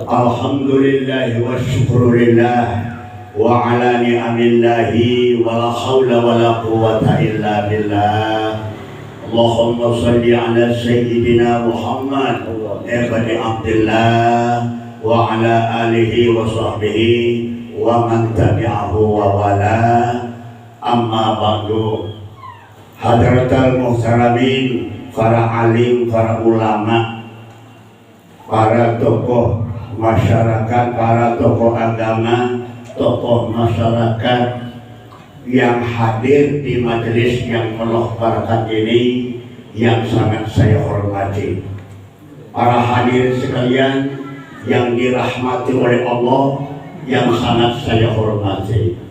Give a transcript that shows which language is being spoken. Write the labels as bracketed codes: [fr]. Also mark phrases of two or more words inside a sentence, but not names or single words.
[ar] الحمد لله والشكر لله وعلى نعم الله ولا حول ولا قوة إلا بالله. اللهم صل على سيدنا محمد بن عبد الله وعلى آله وصحبه ومن تبعه ووالى. أما بعد. حضرات المحترمين, [id] para alim, para ulama, para tokoh masyarakat, para tokoh agama, tokoh masyarakat yang hadir di majelis yang penuh barakat ini yang sangat saya hormati. Para hadirin sekalian yang dirahmati oleh Allah yang sangat saya hormati.